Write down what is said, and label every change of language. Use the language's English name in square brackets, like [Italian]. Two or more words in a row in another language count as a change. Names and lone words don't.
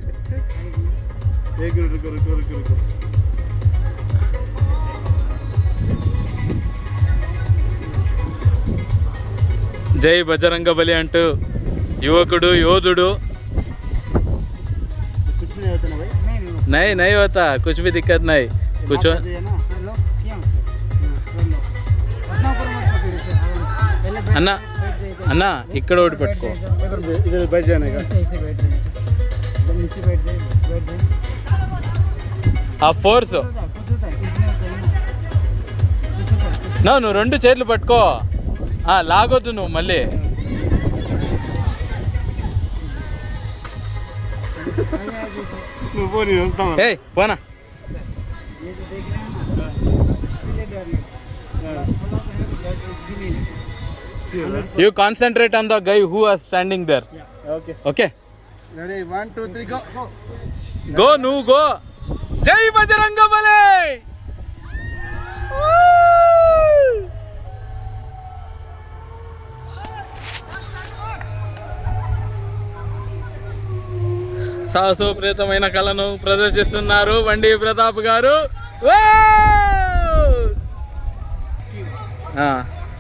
[Hindi] जय बजरंगबली [Telugu] అంటూ యువకుడు యోధుడు. [Hindi] నై होता कुछ भी दिक्कत नहीं. [Telugu] कुछ అన్నా ఇక్కడ ఒకటి పెట్టుకో. ఆ ఫోర్స్ నువ్వు 2 చేతులు పట్టుకో. లాగొద్దు నువ్వు మళ్ళీ. పోనా. [English] You concentrate on the guy who is standing there. Okay. Ready? 1, 2, 3, go. Go, nu go. [Hindi] जय बजरंगबली. [Telugu] సాహసోపేతమైన కళను ప్రదర్శిస్తున్నారు బండి ప్రతాప్ గారు.